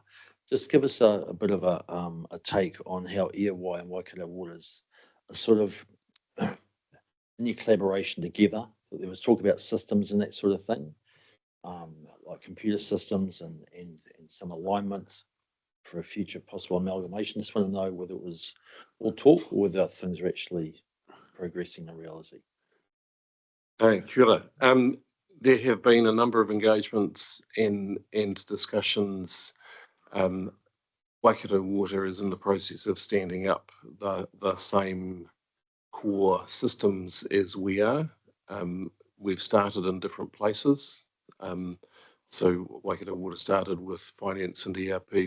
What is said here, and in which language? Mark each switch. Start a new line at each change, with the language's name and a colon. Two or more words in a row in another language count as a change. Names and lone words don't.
English: Just give us a bit of a take on how EOY and Waikato Waters are sort of in your collaboration together. There was talk about systems and that sort of thing, like computer systems and some alignment for a future possible amalgamation. Just want to know whether it was all talk or whether things are actually progressing in reality. Hey,
Māori: Kia ora.
English: There have been a number of engagements and discussions. Waikato Water is in the process of standing up the same core systems as we are. We've started in different places. So Waikato Water started with finance and ERP.